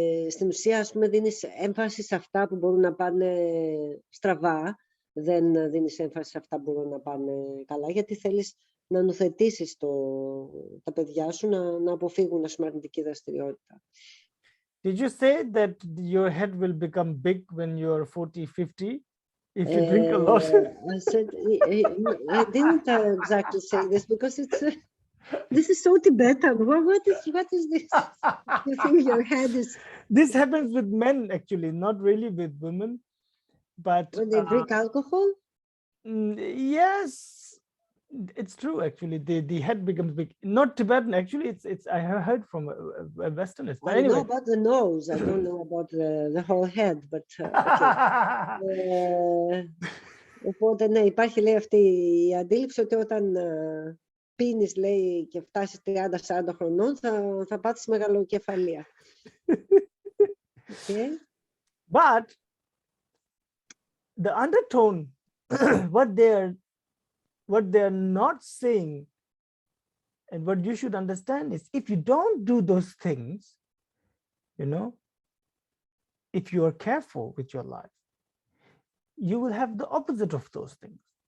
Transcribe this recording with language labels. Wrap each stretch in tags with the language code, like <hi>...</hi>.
<el>Στην ουσία, ας πούμε, δίνεις έμφαση σε αυτά που μπορούν να πάνε στραβά, δεν δίνεις έμφαση σε αυτά που μπορούν να πάνε καλά, γιατί θέλεις να νουθετήσεις τα παιδιά σου να αποφύγουν αρνητική δραστηριότητα.</el> <en>Did you say that your head will become big when you're 40, 50? If you drink a lot? I said, I didn't exactly say this because it's this is so Tibetan. What is this? You think your head is... This happens with men, actually, not really with women. But when they drink alcohol? Yes, it's true, actually. The head becomes big. Not Tibetan, actually. It's I have heard from a Westerners. But I anyway. know about the nose. I don't know about the whole head, but okay.</en> <el>Οπότε, ναι, υπάρχει, λέει, αυτή η αντίληψη ότι όταν πίνεις, λέει, και φτάσεις 30-40 χρονών, θα πάθεις μεγαλοκεφαλία.</el> <en>Okay. But the undertone, what they're not saying, and what you should understand is, if you don't do those things, you know, if you are careful with your life, you will have the opposite of those things.</en>